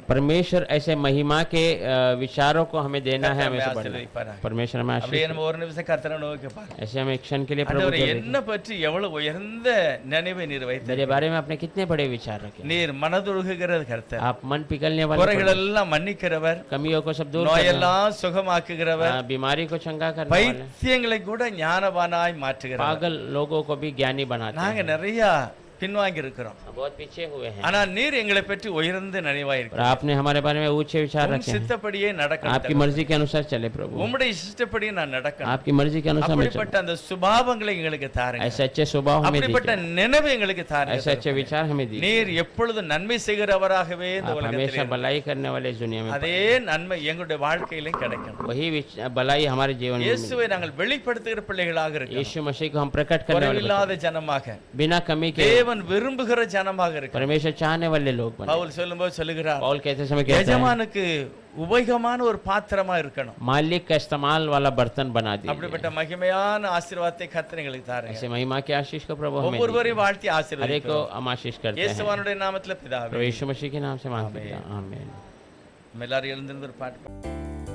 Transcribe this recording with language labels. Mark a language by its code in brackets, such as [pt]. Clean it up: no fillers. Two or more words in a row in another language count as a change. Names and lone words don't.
[hi] परमेश्वर ऐसे महिमा के विचारों को हमें देना है, हमें से [ta] கர்த்தர் [hi] बढ़ना है। [ta] ஆசீர்வதிப்பாராக. [hi] परमेश्वर हमें [ta] அப்படியே [hi] आशीष [ta] நம்ம ஒரு நிமிஷம் கர்த்தரை நோக்கி பாருங்க. [hi] ऐसे हमें हम एक क्षण के लिए प्रभु [ta] ஆண்டவரே [hi] को देखें। [ta] என்ன பற்றி எவ்வளவு உயர்ந்த நினைவை நீர் வைத்த [hi] मेरे बारे में आपने कितने बड़े विचार रखे। [ta] நீர் மனதுருகுகிற கர்த்தர், [hi] आप मन पिघलने वाले [ta] குறைகள் எல்லாம் மன்னிக்கிறவர், [hi] कमियों को सब दूर करने [ta] நோயெல்லாம் சுகமாக்குகிறவர், [hi] वाले, बीमारी को चंगा करने वाले, [ta] பைத்தியங்களை கூட ஞானவானாய் மாற்றுகிறவர். [hi] पागल लोगों को भी ज्ञानी बनाते [ta] நாங்க [hi] हैं। [ta] நிறைய பின்வாங்கி இருக்கிறோம், [hi] बहुत पीछे हुए हैं, [ta] ஆனா நீர் எங்களை பற்றி உயர்ந்த [hi] और [ta] நினைவாயிருக்க [hi] आपने हमारे बारे में ऊंचे विचार रखे हैं। [ta] சித்தப்படியே [hi] आपकी [ta] நடக்கணும், [hi] मर्जी के अनुसार चले प्रभु, [ta] உம்முடைய இஷ்டப்படியே நான் நடக்கணும். [hi] आपकी मर्जी के अनुसार मैं चलूं। [ta] அப்படிப்பட்ட அந்த சுபாவங்களை எங்களுக்கு தாருங்க, [hi] ऐसे अच्छे स्वभाव हमें [ta] அப்படிப்பட்ட [hi] दीजिए, [ta] நினைவு எங்களுக்கு [hi] ऐसे [ta] தாருங்க. [hi] अच्छे विचार हमें दीजिए। [ta] நீர் எப்பொழுதும் நன்மை செய்கிறவராகவே இந்த [hi] आप [ta] உலகத்தில் [hi] हमेशा भलाई करने वाले इस दुनिया में, [ta] அதே நன்மை எங்களுடைய வாழ்க்கையிலும் கிடைக்கணும். [hi] वही भलाई हमारे जीवन में मिले। [ta] இயேசுவை நாங்கள் வெளிப்படுத்துகிற பிள்ளைகளாக இருக்கணும், [hi] यीशु मसीह को हम प्रकट करने वाले [ta] குறைவில்லாத ஜனமாக, [hi] बच्चे, बिना कमी के [ta] தேவன் விரும்புகிற ஜனமாக இருக்கணும். [hi] परमेश्वर चाहने वाले लोग बने। [ta] பவுல் சொல்லும்போது சொல்லுகிறார், [hi] पौल कहते समय कहता है, [ta] எஜமானுக்கு உபயோகமான ஒரு பாத்திரமா இருக்கணும். [hi] मालिक का इस्तेमाल वाला बर्तन बना दीजिए। [ta] அப்படிப்பட்ட மகிமையான ஆசீர்வாதத்தை கர்த்தர் எங்களுக்கு தாருங்க. [hi] ऐसे महिमा के आशीष को प्रभु हमें [ta] ஒவ்வொருவரையும் வாழ்த்தி [hi] हर एक को [ta] ஆசீர்வதிக்கிறோம். [hi] हम आशीष करते हैं। [ta] இயேசுவானுடைய நாமத்துல பிதாவே. [hi] प्रभु यीशु मसीह के नाम से मांगते हैं, आमीन। [ta] நம்ம எல்லாரும் எழுந்திருந்து ஒரு பாட்டு